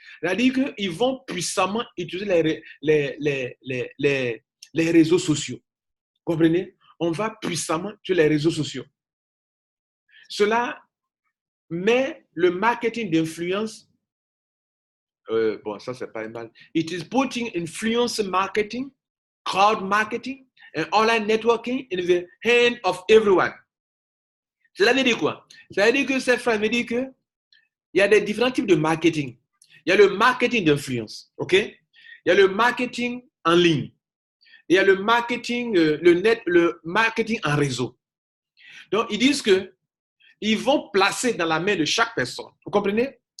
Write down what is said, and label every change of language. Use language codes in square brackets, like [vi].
[fr] C'est-à-dire qu'ils vont puissamment utiliser les réseaux sociaux. Vous comprenez? On va puissamment sur les réseaux sociaux. Cela met le marketing d'influence, bon, ça c'est pas mal. [en] It is putting influence marketing, crowd marketing, and online networking in the hand of everyone. [fr] Cela veut dire quoi? Ça veut dire que cette phrase veut dire qu'il y a des différents types de marketing. Il y a le marketing d'influence, ok? Il y a le marketing en ligne. Il y a le marketing, le marketing en réseau. Donc, ils disent qu'ils vont placer dans la main de chaque personne. Vous comprenez?